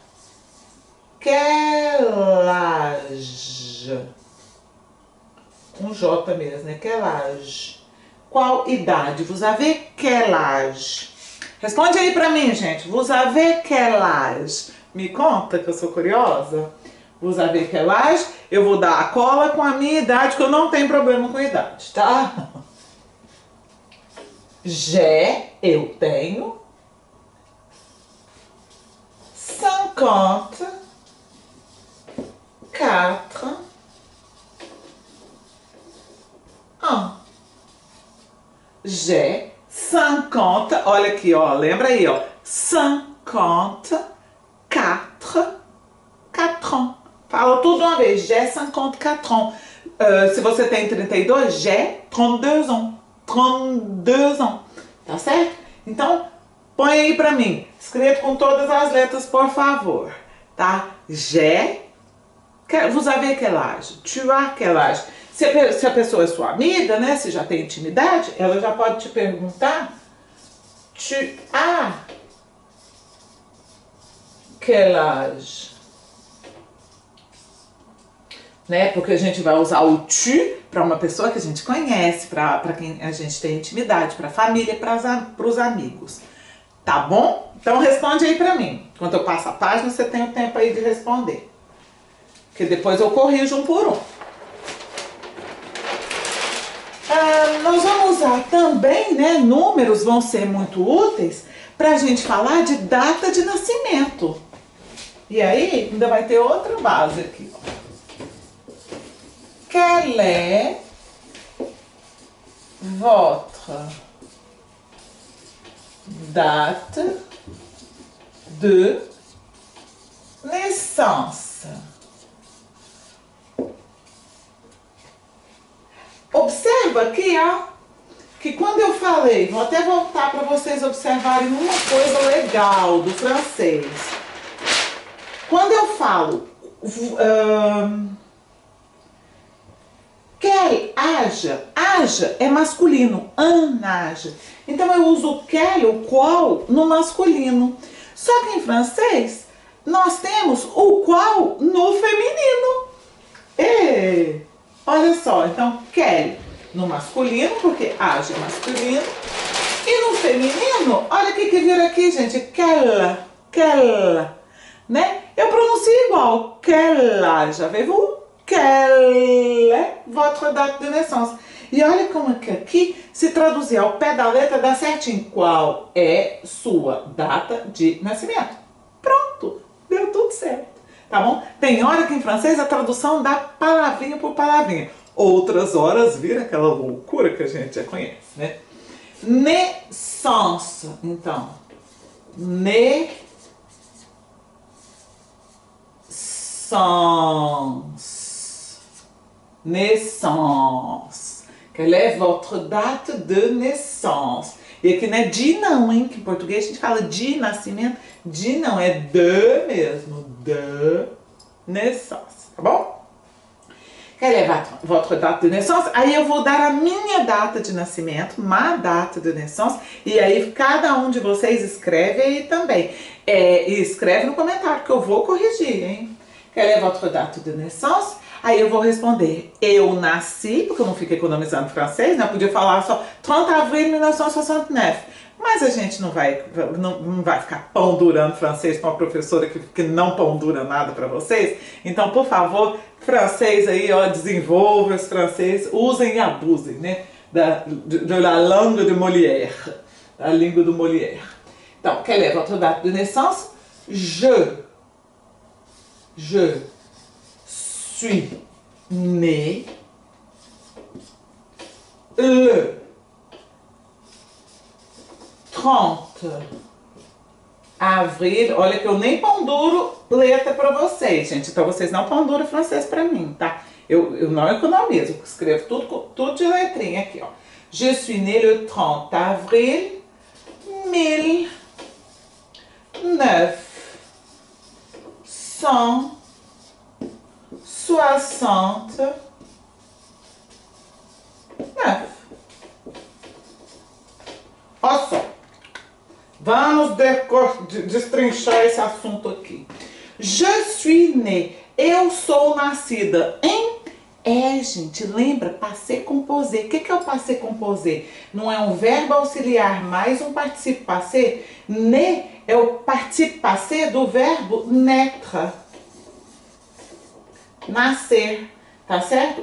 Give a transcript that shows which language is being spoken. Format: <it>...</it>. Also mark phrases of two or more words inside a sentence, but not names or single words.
<fr>Quel âge?</fr> <pt>Um J mesmo, né?</pt> <fr>Quel âge?</fr> <pt>Qual idade?</pt> <fr>Vous avez quel âge?</fr> <pt>Responde aí pra mim, gente.</pt> <fr>Vous avez quel âge?</fr> <pt>Me conta, que eu sou curiosa.</pt> <fr>Vous avez quel âge?</fr> <pt>Eu vou dar a cola com a minha idade, que eu não tenho problema com a idade, tá? Eu tenho 54</pt> <fr>j'ai 50,</fr> <pt>olha aqui, ó, lembra aí, ó, 54 ans. Fala tudo de uma vez,</pt> <fr>j'ai 54 ans.</fr> <pt>Se você tem 32,</pt> <fr>j'ai 32 ans. 32 ans,</fr> <pt>tá certo? Então, põe aí pra mim, escreva com todas as letras, por favor, tá?</pt> <fr>J'ai, vous avez quel âge? Tu as quel âge?</fr> <pt>Se a pessoa é sua amiga, né, se já tem intimidade, ela já pode te perguntar,</pt> <fr>tu as quel âge?</fr> <pt>Né? Porque a gente vai usar o tu para uma pessoa que a gente conhece, para quem a gente tem intimidade, para a família, para os amigos. Tá bom? Então responde aí para mim. Quando eu passo a página, você tem o tempo aí de responder. Porque depois eu corrijo um por um. Nós vamos usar também, né? Números vão ser muito úteis para a gente falar de data de nascimento. E aí, ainda vai ter outra base aqui, ó.</pt> <fr>Quelle est votre date de naissance?</fr> <pt>Observa aqui, ó, que quando eu falei, vou até voltar para vocês observarem uma coisa legal do francês. Quando eu falo</pt> <fr>quel âge,</fr> <pt>âge é masculino,</pt> <fr>un âge.</fr> <pt>Então eu uso o quel, o qual, no masculino. Só que em francês, nós temos o qual no feminino. E, olha só, então quel no masculino, porque âge é masculino. E no feminino, olha o que vira aqui, gente, quel, né? Eu pronuncio igual,</pt> <fr>quel âge, avez-vous? Quelle est votre date de naissance?</fr> <pt>E olha como que aqui, se traduzir ao pé da letra, dá certinho. Qual é sua data de nascimento? Pronto, deu tudo certo, tá bom? Tem hora que em francês a tradução dá palavrinha por palavrinha. Outras horas vira aquela loucura que a gente já conhece, né? Naissance, então. Naissance.</pt> <fr>Quelle est votre date de naissance?</fr> <pt>E aqui não é de não, hein? Que em português a gente fala de nascimento. De não, é de mesmo. De naissance, tá bom?</pt> <fr>Quelle est votre date de naissance?</fr> <pt>Aí eu vou dar a minha data de nascimento,</pt> <fr>ma date de naissance.</fr> <pt>E aí cada um de vocês escreve aí também. E escreve no comentário que eu vou corrigir, hein? Quelle est votre date de naissance? Aí eu vou responder, eu nasci, porque eu não fico economizando francês, né? Eu podia falar só 30 avril de 1969. Mas a gente não vai ficar pão durando francês com uma professora que não pão dura nada para vocês. Então, por favor, francês aí, ó, desenvolva os francês, usem e abusem, né?</pt> <fr>De la langue de Molière,</fr> <pt>da língua do Molière. Então,</pt> <fr>quelle est votre date de naissance? Je suis né le 30 avril.</fr> <pt>Olha que eu nem ponduro letra para vocês, gente. Então vocês não ponduram francês para mim, tá? Eu não economizo, eu escrevo tudo de letrinha aqui, ó.</pt> <fr>Je suis né le 30 avril 1969.</fr> <pt>Olha só. Vamos destrinchar esse assunto aqui.</pt> <fr>Je suis né.</fr> <pt>Eu sou nascida em... gente, lembra?</pt> <fr>Passé composé.</fr> <pt>O que é o</pt> <fr>passé composé?</fr> <pt>Não é um verbo auxiliar, mais um</pt> <fr>participe passé.</fr> <pt>Né é o</pt> <fr>participe passé</fr> <pt>do verbo naître. Nascer. Tá certo?</pt>